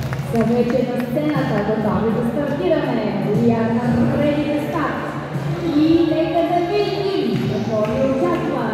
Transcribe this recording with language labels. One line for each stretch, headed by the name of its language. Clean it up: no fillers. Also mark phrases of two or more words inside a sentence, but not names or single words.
Bulgarian: Са вече на сцената, готови да стартираме.
English: We are ready to start.
Bulgarian: И нека да видим какво ни очаква.